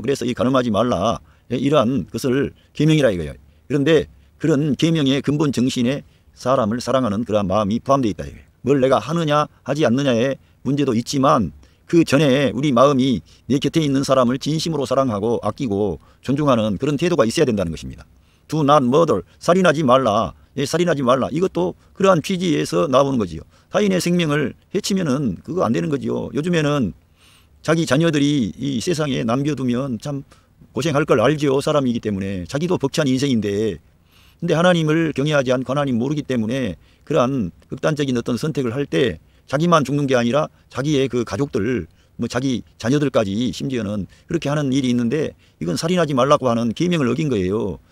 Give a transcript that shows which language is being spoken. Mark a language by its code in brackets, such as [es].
[ko] 그래서 이 간음하지 말라, 이러한 것을 계명이라 이거예요. 그런데 그런 계명의 근본 정신에 사람을 사랑하는 그러한 마음이 포함되어 있다 이거예요. 뭘 내가 하느냐 하지 않느냐의 문제도 있지만 그 전에 우리 마음이 내 곁에 있는 사람을 진심으로 사랑하고 아끼고 존중하는 그런 태도가 있어야 된다는 것입니다. [en] Do not murder, [ko] 살인하지 말라. 예, 살인하지 말라. 이것도 그러한 취지에서 나오는 거지요. 타인의 생명을 해치면은 그거 안 되는 거지요. 요즘에는 자기 자녀들이 이 세상에 남겨두면 참 고생할 걸 알죠. 사람이기 때문에. 자기도 벅찬 인생인데. 근데 하나님을 경외하지 않고 하나님 모르기 때문에 그러한 극단적인 어떤 선택을 할 때 자기만 죽는 게 아니라 자기의 그 가족들, 자기 자녀들까지 심지어는 그렇게 하는 일이 있는데, 이건 살인하지 말라고 하는 계명을 어긴 거예요.